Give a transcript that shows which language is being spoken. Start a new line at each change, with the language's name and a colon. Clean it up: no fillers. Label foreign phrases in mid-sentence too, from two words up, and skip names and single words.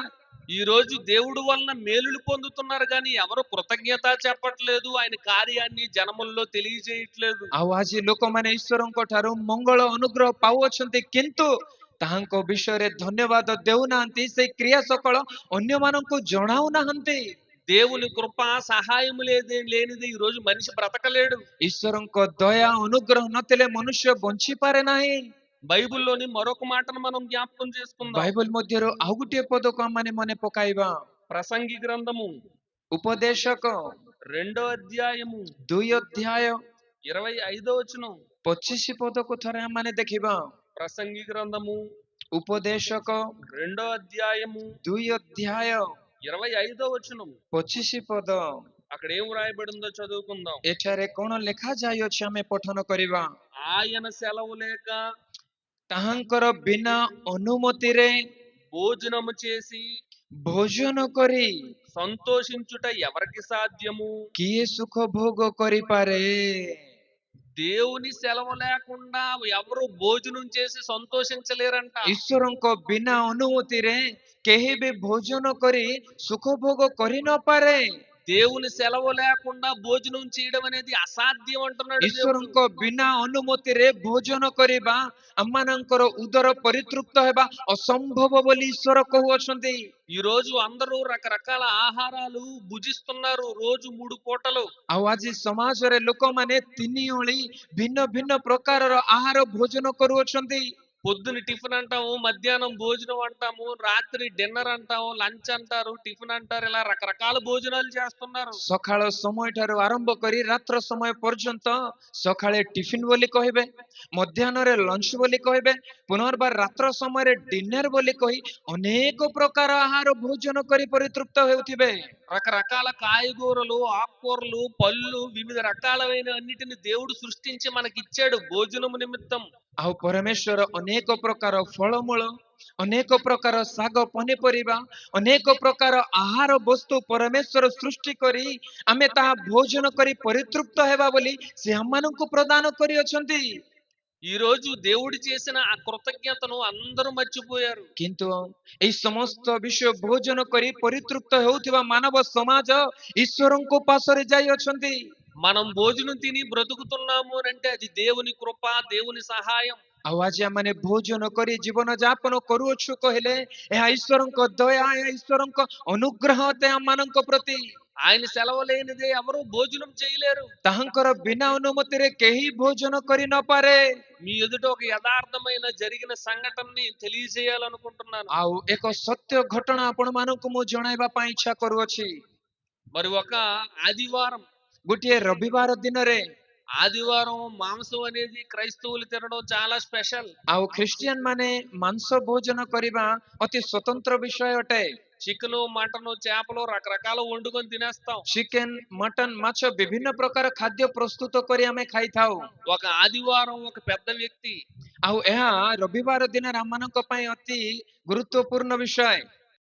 Telugu: ఈ రోజు దేవుడు వలన మేలులు పొందుతున్నారు కానీ ఎవరు కృతజ్ఞత చెప్పట్లేదు. ఆయన కార్యాన్ని జనముల్లో తెలియజేయట్లేదు.
Odia: ଆଉ ଆଜି ଲୋକମାନେ ଈଶ୍ୱରଙ୍କ ଠାରୁ ମଙ୍ଗଳ ଅନୁଗ୍ରହ ପାଉଅଛନ୍ତି, କିନ୍ତୁ ତାହାଙ୍କ ବିଷୟରେ ଧନ୍ୟବାଦ ଦେଉନାହାନ୍ତି, ସେଇ କ୍ରିୟା ସକଳ ଅନ୍ୟମାନଙ୍କୁ ଜଣାଉନାହାନ୍ତି।
Telugu: దేవుని కృప సహాయం లేనిది ఈ రోజు మనిషి బ్రతకలేడు.
Odia: ଈଶ୍ୱରଙ୍କ ଦୟା ଅନୁଗ୍ରହ ନଥିଲେ ମନୁଷ୍ୟ ବଞ୍ଚିପାରେ ନାହିଁ।
Telugu: బైబిల్లోని మరొక మాటను మనం జ్ఞాపకం చేసుకుందాం.
Odia: ବାଇବଲ ମଧ୍ୟରୁ ଆଉ ଗୋଟିଏ ପଦକୁ ଆମମାନେ ମନେ ପକାଇବା।
Telugu: ప్రసంగి గ్రంథము
Odia: ଉପଦେଶକ
Telugu: 2వ అధ్యాయము
Odia: 2 ଅଧ୍ୟାୟ
Telugu: 25వ వచనం.
Odia: 25 ପଦକୁ ଥରେ ଆମମାନେ ଦେଖିବା।
Telugu: ప్రసంగి గ్రంథము
Odia: ଉପଦେଶକ
Telugu: 2వ అధ్యాయము
Odia: 2 ଅଧ୍ୟାୟ
Telugu: 25వ వచనం.
Odia: 25 ପଦ।
Telugu: అక్కడ ఏం రాయబడిందో చదువుకుందాం.
Odia: ଏଠାରେ କଣ ଲେଖାଯାଇଅଛି ଆମେ ପଠନ କରିବା।
Telugu: ఆయన సెలవు లేక
Odia: ତାହାଙ୍କର ବିନା ଅନୁମତିରେ
Telugu: భోజనము చేసి
Odia: ଭୋଜନ କରି
Telugu: సంతోషించుట ఎవరికి సాధ్యము?
Odia: କିଏ ସୁଖ ଭୋଗ କରିପାରେ?
Telugu: దేవుని సెలవు లేకుండా ఎవరు భోజనం చేసి సంతోషించలేరంట.
Odia: ଈଶ୍ୱରଙ୍କ ବିନା ଅନୁମତିରେ କେହି ବି ଭୋଜନ କରି ସୁଖ ଭୋଗ କରି ନପାରେ।
Telugu: దేవుని సెలవు లేకుండా భోజనం చేయడం అనేది అసాధ్యం అంటున్నాడు దేవుడు.
Odia: ଈଶ୍ୱରଙ୍କ ବିନା ଅନୁମତିରେ ଭୋଜନ କରିବା ଆମମାନଙ୍କର ଉଦର ପରିତୃପ୍ତ ହେବା ଅସମ୍ଭବ ବୋଲି ଈଶ୍ୱର କହୁଅଛନ୍ତି।
Telugu: ఈ రోజు అందరూ రకరకాల ఆహారాలు భుజిస్తున్నారు రోజు 3 పూటలు.
Odia: ଆଉ ଆଜି ସମାଜରେ ଲୋକମାନେ ତିନି ଓଳି ଭିନ୍ନ ଭିନ୍ନ ପ୍ରକାରର ଆହାର ଭୋଜନ କରୁଅଛନ୍ତି।
Telugu: పొద్దున టిఫిన్ అంటాము, మధ్యాహ్నం భోజనం అంటాము, రాత్రి డిన్నర్ అంటాము, లంచ్ అంటారు, టిఫిన్ అంటారు, ఇలా రకరకాల భోజనాలు చేస్తున్నారు.
Odia: ସକାଳ ସମୟ ଠାରୁ ଆରମ୍ଭ କରି ରାତ୍ର ସମୟ ପର୍ଯ୍ୟନ୍ତ ସକାଳେ ଟିଫିନ ବୋଲି କହିବେ, ମଧ୍ୟାହ୍ନରେ ଲଞ୍ଚ ବୋଲି କହିବେ, ପୁନର୍ବାର ରାତ୍ର ସମୟରେ ଡିନର ବୋଲି କହି ଅନେକ ପ୍ରକାର ଆହାର ଭୋଜନ କରି ପରିତୃପ୍ତ ହେଉଥିବେ।
Telugu: రకరకాల కాయగూరలు, ఆకుకూరలు, పళ్ళు, వివిధ రకాలైన అన్నిటిని దేవుడు సృష్టించి మనకిచ్చాడు భోజనము నిమిత్తం.
Odia: ଆଉ ପରମେଶ୍ୱର ଅନେକ ପ୍ରକାର ଫଳମୂଳ, ଅନେକ ପ୍ରକାର ଶାଗ ପନିପରିବା, ଅନେକ ପ୍ରକାର ଆହାର ବସ୍ତୁ ପରମେଶ୍ୱର ସୃଷ୍ଟି କରି ଆମେ ତାହା ଭୋଜନ କରି ପରିତୃପ୍ତ ହେବା ବୋଲି ସେ ଆମମାନଙ୍କୁ ପ୍ରଦାନ କରିଅଛନ୍ତି।
Telugu: ఈ రోజు దేవుడు చేసిన ఆ కృతజ్ఞతను అందరూ మర్చిపోయారు.
Odia: କିନ୍ତୁ ଏହି ସମସ୍ତ ବିଷୟ ଭୋଜନ କରି ପରିତୃପ୍ତ ହେଉଥିବା ମାନବ ସମାଜ ଈଶ୍ୱରଙ୍କ ପାଶରେ ଯାଇଅଛନ୍ତି।
Telugu: మనం భోజనం తిని బ్రతుకుతున్నాము అంటే అది దేవుని కృప, దేవుని సహాయం.
Odia: ଆଉ ଆଜି ଆମମାନେ ଭୋଜନ କରି ଜୀବନ ଯାପନ କରୁଅଛୁ କହିଲେ ଏହା ଈଶ୍ୱରଙ୍କ ଦୟା, ଏହା ଈଶ୍ୱରଙ୍କ ଅନୁଗ୍ରହ ଅଟେ ଆମମାନଙ୍କ ପ୍ରତି।
Telugu: ఆయన సెలవు లేనిదే ఎవరు భోజనం చేయలేరు.
Odia: ତାହାଙ୍କର ବିନା ଅନୁମତିରେ କେହି ଭୋଜନ କରି ନପାରେ।
Telugu: మీ ఎదుట ఒక యథార్థమైన జరిగిన సంఘటనని తెలియజేయాలనుకుంటున్నాను.
Odia: ଆଉ ଏକ ସତ୍ୟ ଘଟଣା ଆପଣମାନଙ୍କୁ ମୁଁ ଜଣାଇବା ପାଇଁ ଇଚ୍ଛା କରୁଅଛି।
Telugu: మరి ఒక ఆదివారం
Odia: ଗୋଟିଏ ରବିବାର ଦିନରେ
Telugu: ఆదివారం మాంసం అనేది క్రైస్తవులు తినడం చాలా స్పెషల్.
Odia: ଆଉ ଖ୍ରୀଷ୍ଟିଆନ ମାନେ ମାଂସ ଭୋଜନ କରିବା ଅତି ସ୍ୱତନ୍ତ୍ର ବିଷୟ ଅଟେ।
Telugu: చికెన్, మటన్, చేపలు రకరకాల వండుకొని తినేస్తాం.
Odia: ଚିକେନ, ମଟନ, ମାଛ ବିଭିନ୍ନ ପ୍ରକାର ଖାଦ୍ୟ ପ୍ରସ୍ତୁତ କରି ଆମେ ଖାଇଥାଉ।
Telugu: ఒక ఆదివారం ఒక పెద్ద వ్యక్తి
Odia: ଆଉ ଏହା ରବିବାର ଦିନରେ ଆମମାନଙ୍କ ପାଇଁ ଅତି ଗୁରୁତ୍ୱପୂର୍ଣ୍ଣ ବିଷୟ।